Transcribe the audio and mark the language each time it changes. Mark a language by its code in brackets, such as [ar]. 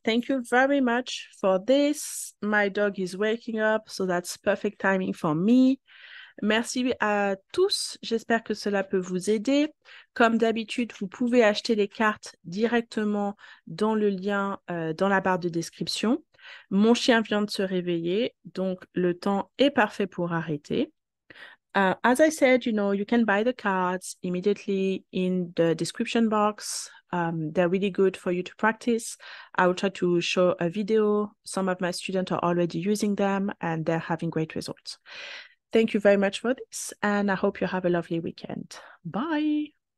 [en] Thank you very much for this. My dog is waking up, so that's perfect timing for me. [fr] Merci à tous. J'espère que cela peut vous aider. Comme d'habitude, vous pouvez acheter les cartes directement dans le lien dans la barre de description. Mon chien vient de se réveiller, donc le temps est parfait pour arrêter. [en] As I said, you can buy the cards immediately in the description box. They're really good for you to practice. I will try to show a video. Some of my students are already using them and they're having great results. Thank you very much for this, and I hope you have a lovely weekend. Bye.